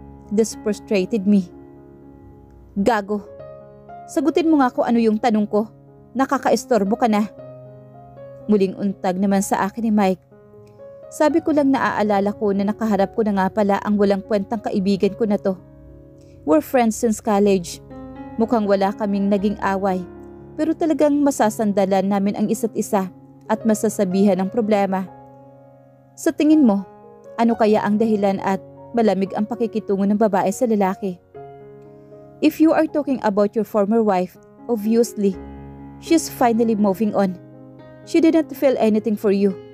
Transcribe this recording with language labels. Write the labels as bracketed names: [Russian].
[English] This frustrated me. [Filipino] Gago. Sagutin mo nga kung ano yung tanong ko. Nakakaistorbo ka na. Muling untag naman sa akin ni Mike. Sabi ko lang naaalala ko na nakaharap ko na nga pala ang walang kwentang kaibigan ko na to. [English] We're friends since college. [Filipino] Mukhang wala kaming naging away. Pero talagang masasandalan namin ang isa't isa at masasabihan ng problema. Sa tingin mo, ano kaya ang dahilan at malamig ang pakikitungo ng babae sa lalaki? [English] If you are talking about your former wife, obviously, she's finally moving on. She didn't feel anything for you.